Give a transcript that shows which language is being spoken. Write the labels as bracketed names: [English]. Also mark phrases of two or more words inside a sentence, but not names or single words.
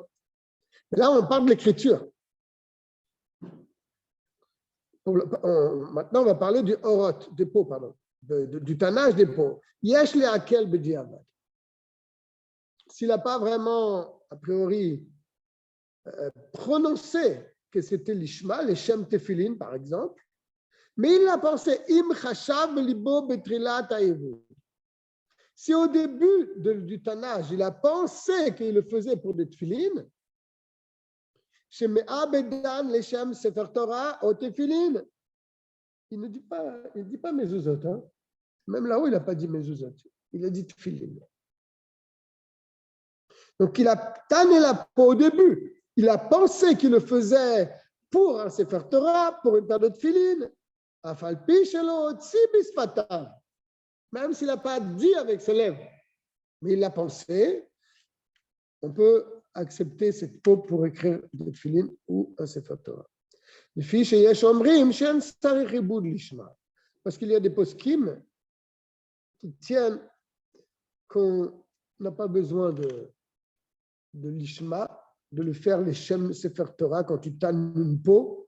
[French] Mais là, on parle de l'écriture. Maintenant, on va parler du orot, des pots, pardon, du tannage des pots. [Hebrew] יש להקל בדיעבד. [French] S'il n'a pas vraiment, a priori, prononcé que c'était l'ishma, les [Hebrew] שם תפילין, [French] par exemple, mais il a pensé, [Hebrew] אם חשב ליבו בתחילת העיבוד. [French] Si au début du tannage, il a pensé qu'il le faisait pour des tefillin, [Hebrew] שמעבדן לשם ספר תורה או תפילין, [French] il ne dit pas mezuzot. Hein. Même là-haut, il n'a pas dit mezuzot. Il a dit tefillin. Donc, il a tanné la peau au début. Il a pensé qu'il le faisait pour un [Hebrew] ספר תורה, [French] pour une paire de tefillin. [Hebrew] אף על פי שלא הוציא בשפתיו. [French] Même s'il n'a pas dit avec ses lèvres, mais il l'a pensé, on peut accepter cette peau pour écrire des tefillin ou un [Hebrew] ספר תורה. [French] Parce qu'il y a des poskim qui tiennent qu'on n'a pas besoin de l'ishma de le faire les [Hebrew] שם ספר תורה [French] quand tu tannes une peau.